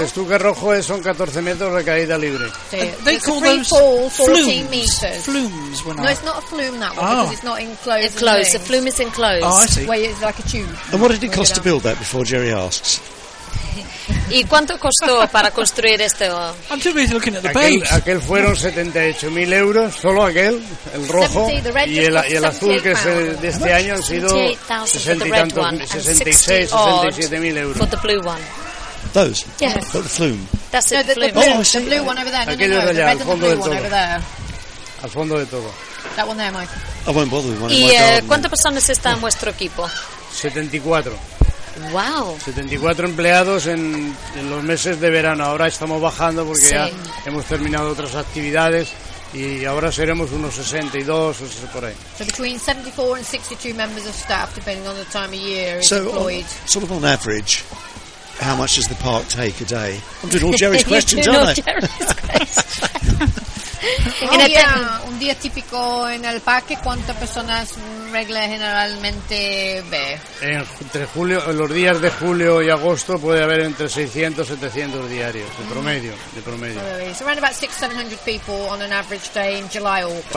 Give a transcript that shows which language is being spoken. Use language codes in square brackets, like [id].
[es] estuque rojo son 14 metros de caída libre. [en] They call those flumes. Flumes. No, it's not a flume, that one, because it's not enclosed. It's closed. A flume is enclosed. Oh, I see. Where it's like a tube. And what did it cost to build that, before Jerry asks? [es] ¿Y cuánto costó para construir este? [en] I'm too busy looking at the base. [es] Aquel fueron 78.000 euros, solo aquel, el rojo, y el azul que es de este año han sido 67.000 euros. [en] For the blue one. Those? Yes. But the flume. That's it, the flume. Oh, I see. The blue one over there. [es] Aquello de allá, al fondo de todo. Al fondo de todo. [en] That one there, Michael. I won't bother with one. [es] ¿Y cuántas personas está en vuestro equipo? 74. [en] Wow. [es] 74 empleados en los meses de verano. Ahora estamos bajando porque ya hemos terminado otras actividades y ahora seremos unos 62 o por ahí. [en] So between 74 and 62 members of staff, depending on the time of year, is so employed. Sort of on average, how much does the park take a day? I'm doing all Jerry's questions, aren't I? Jerry's questions. [es] Un día típico en el parque, ¿cuántas personas regla generalmente ve? Entre julio, los días de julio y agosto puede haber entre 600 y 700 diarios, de promedio. [en] So around about 600-700 people on an average day in July or August.